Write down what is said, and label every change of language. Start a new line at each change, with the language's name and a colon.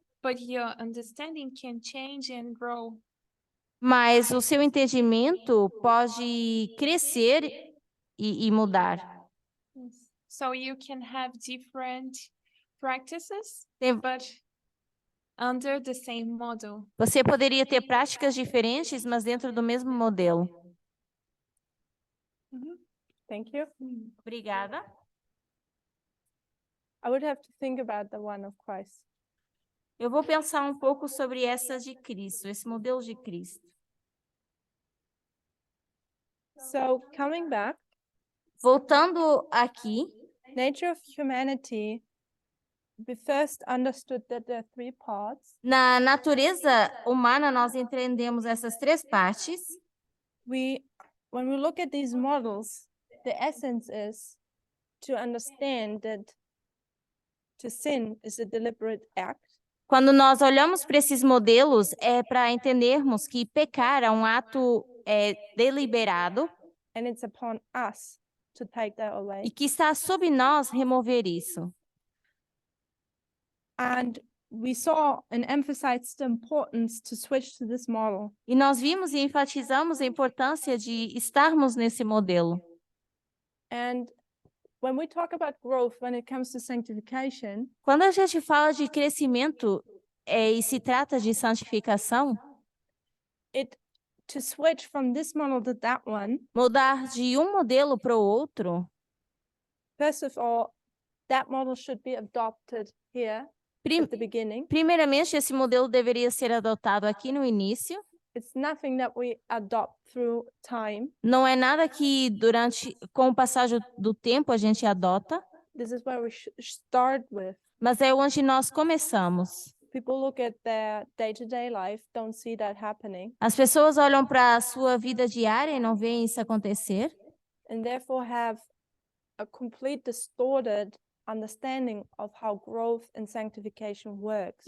English: but your understanding can change and grow.
Portuguese: mas o seu entendimento pode crescer e mudar.
English: So you can have different practices,
Portuguese: Tem-
English: but under the same model.
Portuguese: Você poderia ter práticas diferentes, mas dentro do mesmo modelo.
English: Thank you.
Portuguese: Obrigada.
English: I would have to think about the one of Christ.
Portuguese: Eu vou pensar um pouco sobre essa de Cristo, esse modelo de Cristo.
English: So coming back,
Portuguese: Voltando aqui,
English: nature of humanity, we first understood that there are three parts.
Portuguese: na natureza humana, nós entendemos essas três partes.
English: When we look at these models, the essence is to understand that to sin is a deliberate act.
Portuguese: Quando nós olhamos para esses modelos, é para entendermos que pecar é um ato deliberado
English: And it's upon us to take that away.
Portuguese: e que está sob nós remover isso.
English: And we saw and emphasized the importance to switch to this model.
Portuguese: E nós vimos e enfatizamos a importância de estarmos nesse modelo.
English: And when we talk about growth, when it comes to sanctification,
Portuguese: Quando a gente fala de crescimento e se trata de santificação,
English: to switch from this model to that one,
Portuguese: mudar de um modelo para o outro,
English: first of all, that model should be adopted here at the beginning.
Portuguese: primeiramente, esse modelo deveria ser adotado aqui no início.
English: It's nothing that we adopt through time.
Portuguese: Não é nada que com o passagem do tempo a gente adota,
English: This is where we start with.
Portuguese: mas é onde nós começamos.
English: People look at their day-to-day life, don't see that happening,
Portuguese: As pessoas olham para a sua vida diária e não veem isso acontecer,
English: and therefore have a complete distorted understanding of how growth and sanctification works.